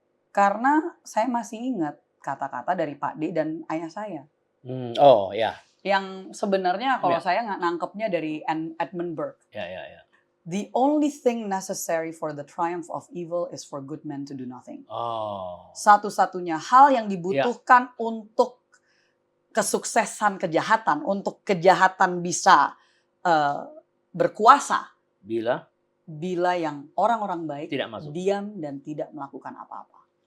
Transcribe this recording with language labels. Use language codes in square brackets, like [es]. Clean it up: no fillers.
[id] Karena saya masih ingat kata-kata dari Pak D dan ayah saya. Yang sebenarnya kalau saya nangkepnya dari Edmund Burke. [en] The only thing necessary for the triumph of evil is for good men to do nothing. [id] Satu-satunya hal yang dibutuhkan untuk kesuksesan kejahatan, untuk kejahatan bisa berkuasa. Bila yang orang-orang baik diam dan tidak melakukan apa-apa.